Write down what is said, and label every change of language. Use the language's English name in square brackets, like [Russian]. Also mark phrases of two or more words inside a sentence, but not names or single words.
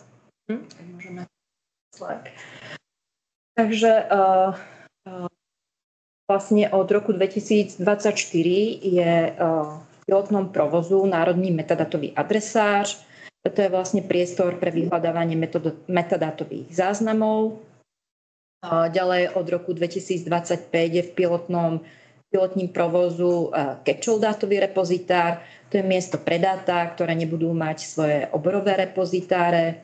[Czech] Můžeme. [Slovak] Takže vlastne od roku 2024 je v pilotnom provozu Národný metadatový adresář. To je vlastne priestor pre vyhľadávanie metadátových záznamov. Ďalej od roku 2025 je [Czech] v pilotním provozu [Slovak] Catch-all dátový repozitár. To je miesto pre dáta, ktoré nebudú mať svoje oborové repozitáre.